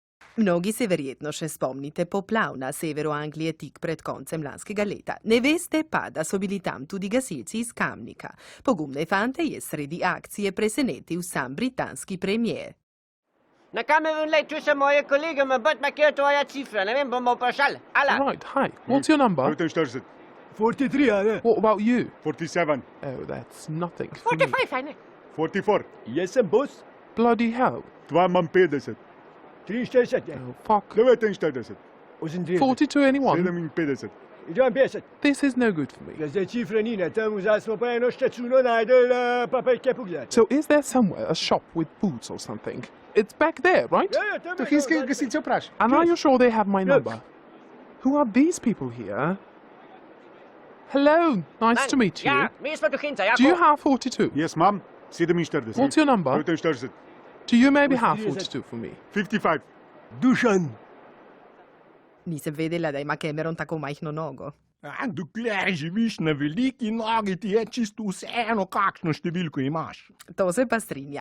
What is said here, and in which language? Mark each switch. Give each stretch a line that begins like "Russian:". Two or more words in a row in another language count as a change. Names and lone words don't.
Slovenian: Mnogi se verjetno še spomnite poplav na severu Anglije tik pred koncem lanskega leta. Ne veste pa, da so bili tam tudi gasilci iz Kamnika. Pogumne fante je sredi akcije presenetil sam britanski premier. Na kameru le, tu so moje kolege, me bud ma kjer tvoja cifra, ne vem, bomo vprašali. Ala.
English: Right, hi. What's your number? 43, 43, are. What about you? 47, Oh, that's nothing for me. 45, fajne. 44, Yes, boss. Bloody hell. 52, 43, ja. Oh, fuck. 49, 42 anyone? 57. Idem 50. This is no good for me.
Slovenian: Za cifre ni, temu smo pa eno štecuno najdel, pa kaj pogledati.
English: So is there somewhere a shop with boots or something? It's back there, right?
Slovenian: Ja, tam To finskega gasilca vprašaj.
English: And are you sure they have my Yes. number? Who are these people here? Hello, nice to meet you.
Slovenian: Ja, mi smo tu hinca, ja.
English: Do you have 42? Yes, ma'am. 47. What's your number? 49, Do you maybe have What's 42 for me? 55. Dušan.
Slovenian: Nisem vedela, da ima Cameron tako majhno nogo. Dokler živiš na veliki nogi, ti je čisto vseeno, kakšno številko imaš. To se pa strinja.